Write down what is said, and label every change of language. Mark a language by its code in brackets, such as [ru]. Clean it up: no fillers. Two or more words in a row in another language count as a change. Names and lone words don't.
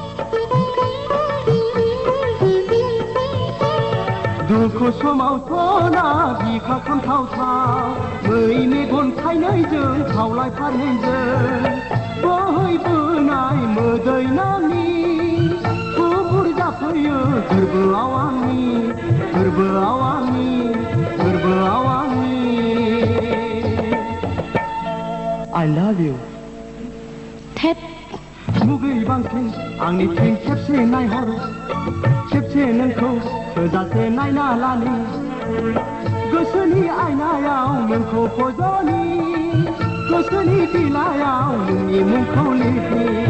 [brx] दुखु समावथ' ना बिखा खामथावथाव मै मेगन थाइनैजों खावलाय फारनैजों बोहैबोनाय मोदै नानि गुफुर जाफैयो गोरबोआव आंनि गोरबोआव आंनि गोरबोआव आंनि [en] I love you [brx] थेत मुगै बांसिन आंनिथिं खेबसे नायहर खेबसे नोंखौ थोजासे नायना लानि गोसोनि आयनायाव नोंखौ फज'नि गोसोनि बिलाइयाव नोंनि मुंखौ लिरनि